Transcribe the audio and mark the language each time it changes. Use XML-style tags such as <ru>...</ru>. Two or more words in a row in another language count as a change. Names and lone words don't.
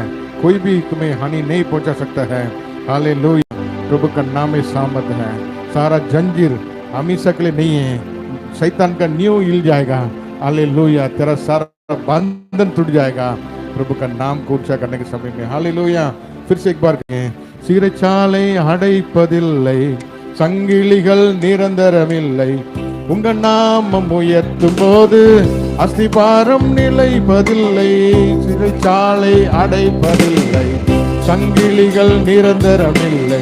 <hi>कोई भी तुम्हें हानि नहीं पहुंचा सकता है. हालेलुया. प्रभु का नाम में सामर्थ है. सारा जंजीर हमेशा के लिए नहीं है. शैतान का न्यू हिल जाएगा. हालेलुया. तेरा सारा बंधन टूट जाएगा प्रभु का नाम को ऊंचा करने के समय में. हालेलुया. फिर से एक बार कहें.</hi> <ta>சிறைச்சாலை அடைப்பதில்லை, சங்கிலிகள் நிரந்தரமில்லை. உங்க நாமம் உயர்த்தும் போது அஸ்திபாரம் நிலைப்பதில்லை. சிறைச்சாலை அடைப்பதில்லை, சங்கிலிகள் நிரந்தரமில்லை.</ta>